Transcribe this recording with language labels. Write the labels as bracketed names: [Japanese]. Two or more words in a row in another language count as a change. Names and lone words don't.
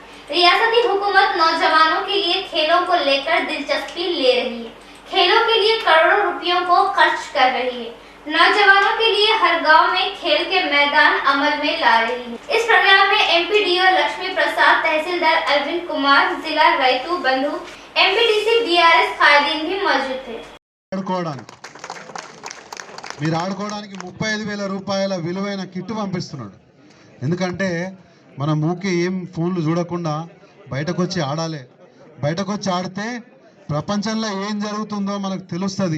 [Urdu] ریاستی حکومت نوجوانوں کے لیے کھیلوں کو لے کر دلچسپی لے رہی ہے، کھیلوں کے لیے کروڑوں روپیوں کو خرچ کر رہی ہے، نوجوانوں کے لیے ہر گاؤں میں کھیل کے میدان عمل میں لا رہی ہے۔ اس پروگرام میں MPDO لکشمی پرساد، تحصیلدار اروند کمار، ضلع రైతు بندھو، MPTC DRS قائدین بھی موجود تھے۔ [Telugu] మీరు ఆడుకోవడానికి 35,000 రూపాయల విలువైన కిట్ పంపిస్తున్నాడు। ఎందుకంటే మన మూకి ఏం ఫోన్లు చూడకుండా బయటకు వచ్చి ఆడాలి। బయటకు వచ్చి ఆడితే ప్రపంచంలో ఏం జరుగుతుందో మనకు తెలుస్తుంది।